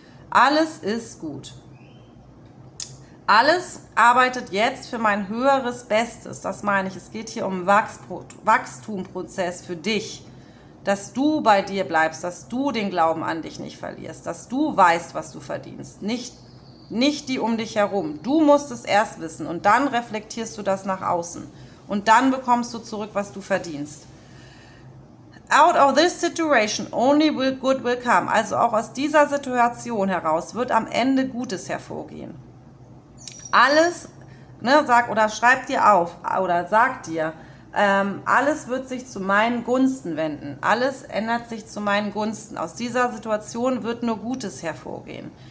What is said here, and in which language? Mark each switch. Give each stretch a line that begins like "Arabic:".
German: Alles ist gut. Alles arbeitet jetzt für mein höheres Bestes, das meine ich. Es geht hier um Wachstumprozess für dich. dass du bei dir bleibst, dass du den Glauben an dich nicht verlierst, dass du weißt, was du verdienst, nicht die um dich herum. Du musst es erst wissen und dann reflektierst du das nach außen und dann bekommst du zurück, was du verdienst.
English: Out of this situation only good will come.
German: Also auch aus dieser Situation heraus wird am Ende Gutes hervorgehen. Alles, ne, schreib dir auf oder sag dir, alles wird sich zu meinen Gunsten wenden. Alles ändert sich zu meinen Gunsten. Aus dieser Situation wird nur Gutes hervorgehen.